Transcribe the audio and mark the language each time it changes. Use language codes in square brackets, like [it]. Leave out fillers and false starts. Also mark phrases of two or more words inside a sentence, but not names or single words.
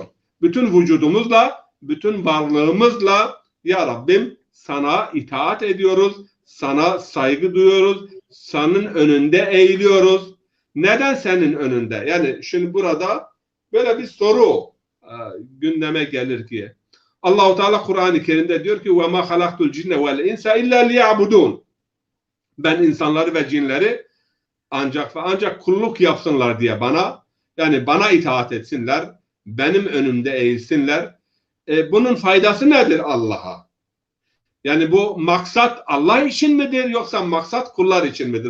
[tr] Bütün vücudumuzla, bütün varlığımızla ya Rabbim sana itaat ediyoruz, sana saygı duyuyoruz, senin önünde eğiliyoruz. Neden senin önünde? Yani şimdi burada böyle bir soru gündeme gelir ki Allah-u Teala Kur'an-ı Kerim'de diyor ki [ar] وَمَا خَلَقْتُ الْجِنَّ وَالْاِنْسَ اِلَّا لِيَعْبُدُونَ. [tr] Ben insanları ve cinleri ancak kulluk yapsınlar diye bana, yani bana itaat etsinler, benim önümde eğilsinler. Bunun faydası nedir Allah'a? Yani bu maksat Allah için midir yoksa maksat kullar için midir?